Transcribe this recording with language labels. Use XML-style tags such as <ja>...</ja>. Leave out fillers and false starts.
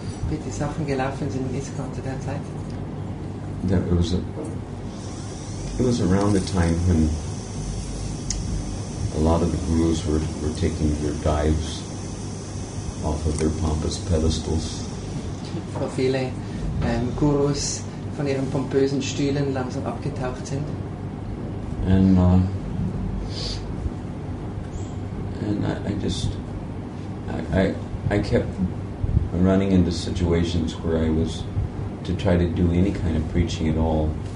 <de>Wie die Sachen gelaufen sind in ISKCON zu der Zeit.</de> <en>That it was around the time when a lot of the gurus were taking their dives off of their pompous pedestals.</en> <de>Wo viele Gurus von ihren pompösen Stühlen langsam abgetaucht sind.</de> <en>And I kept running into situations where I was to try to do any kind of preaching at all.</en>